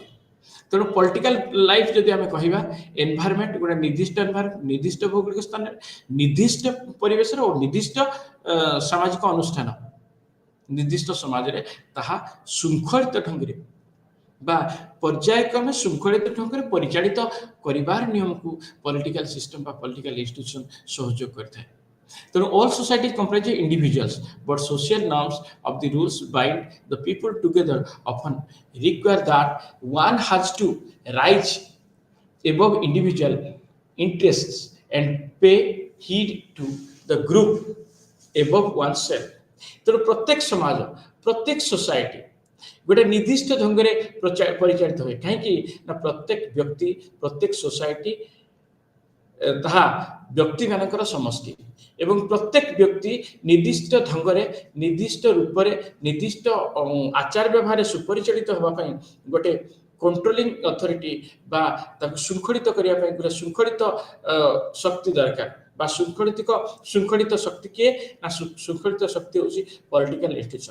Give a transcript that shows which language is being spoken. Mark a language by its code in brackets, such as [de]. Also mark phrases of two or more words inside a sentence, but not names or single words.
[or] ତେଣୁ [en] political life [or] ଯଦି ଆମେ କହିବା ଏନଭାୟରମେଣ୍ଟ ଗୋଟେ ନିର୍ଦ୍ଦିଷ୍ଟ ଭୌଗୋଳିକ ସ୍ଥାନରେ ନିର୍ଦ୍ଦିଷ୍ଟ ପରିବେଶରେ ଓ ନିର୍ଦ୍ଦିଷ୍ଟ ସାମାଜିକ ଅନୁଷ୍ଠାନ ନିର୍ଦ୍ଦିଷ୍ଟ ସମାଜରେ ତାହା ଶୃଙ୍ଖଳିତ ଢଙ୍ଗରେ ବା ପର୍ଯ୍ୟାୟକ୍ରମେ ଶୃଙ୍ଖଳିତ ଢଙ୍ଗରେ ପରିଚାଳିତ କରିବାର ନିୟମକୁ [en] political system [or] ବା [en] political institution [or] ସହଯୋଗ କରିଥାଏ। [en] ତେଣୁ all societies comprise individuals but social norms of the rules bind the people together often require that one has to rise above individual interests and pay heed to the group above oneself। [or] ତେଣୁ ପ୍ରତ୍ୟେକ ସମାଜ ପ୍ରତ୍ୟେକ ସୋସାଇଟି ଗୋଟେ ନିର୍ଦ୍ଦିଷ୍ଟ ଢଙ୍ଗରେ ପରିଚାଳିତ ହୁଏ। କାହିଁକି ନା ପ୍ରତ୍ୟେକ ବ୍ୟକ୍ତି ପ୍ରତ୍ୟେକ ସୋସାଇଟି ତାହା ବ୍ୟକ୍ତିମାନଙ୍କର ସମଷ୍ଟି ଏବଂ ପ୍ରତ୍ୟେକ ବ୍ୟକ୍ତି ନିର୍ଦ୍ଦିଷ୍ଟ ଢଙ୍ଗରେ ନିର୍ଦ୍ଦିଷ୍ଟ ରୂପରେ ନିର୍ଦ୍ଦିଷ୍ଟ ଆଚାର ବ୍ୟବହାରରେ ସୁପରିଚାଳିତ ହେବା ପାଇଁ ଗୋଟେ [en] controlling authority [or] ବା ତାକୁ ଶୃଙ୍ଖଳିତ କରିବା ପାଇଁ ଗୋଟେ ଶୃଙ୍ଖଳିତ ଶକ୍ତି ଦରକାର ବା ଶୃଙ୍ଖଳିତ ଶକ୍ତି କିଏ ନା ଶୃଙ୍ଖଳିତ ଶକ୍ତି ହେଉଛି [en] political institution.